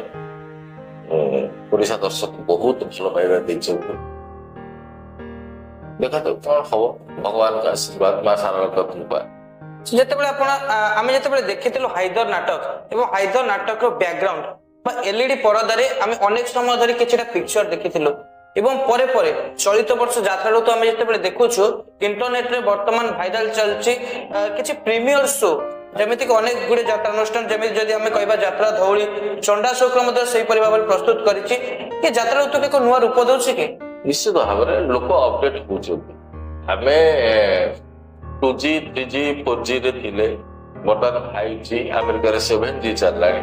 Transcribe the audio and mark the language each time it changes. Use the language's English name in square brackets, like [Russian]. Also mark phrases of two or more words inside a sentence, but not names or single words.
[Odia] ଓଡ଼ିଶା ଦର୍ଶକ ବହୁତ ଭଲ ପାଇବା ଦେଇଛନ୍ତି। ଦେଖାଯାଉ କଣ ହବ, ଭଗବାନଙ୍କ ଆଶୀର୍ବାଦ, ମା ଶାରଳାଙ୍କ କୃପା। ଯେତେବେଳେ ଆମେ ଯେତେବେଳେ ଦେଖିଥିଲୁ ହାଇଦର ନାଟକ ଏବଂ ହାଇଦର ନାଟକର [English] background [Odia] ବା LED ପରଦାରେ ଆମେ ଅନେକ ସମୟ ଧରି କିଛିଟା ପିକ୍ଚର ଦେଖିଥିଲୁ, ଏବଂ ପରେ ପରେ ଚଳିତ ବର୍ଷ ଯାତ୍ରା ଋତୁ ଆମେ ଯେତେବେଳେ ଦେଖୁଛୁ ଇଣ୍ଟରନେଟରେ ବର୍ତ୍ତମାନ ଭାଇରାଲ ଚାଲିଛି କିଛି [English] premiere show [Odia] ଯେମିତିକି ଅନେକ ଗୁଡ଼ିଏ ଯାତ୍ରା ଅନୁଷ୍ଠାନ ଯେମିତି ଯଦି ଆମେ କହିବା ଯାତ୍ରା ଧଉଳି ଚଣ୍ଡାଶୋକର ମଧ୍ୟ ସେହିପରି ଭାବରେ ପ୍ରସ୍ତୁତ କରିଛି କି ଯାତ୍ରା ଋତୁକୁ ଏକ ନୂଆ ରୂପ ଦେଉଛି କି? ନିଶ୍ଚିତ ଭାବରେ ଲୋକ ଅପଡେଟ ହଉଛନ୍ତି। ଆମେ 2G 3G 4G ରେ ଥିଲେ, ବର୍ତ୍ତମାନ 5G ଆମେରିକାରେ 7G ଚାଲିଲାଣି।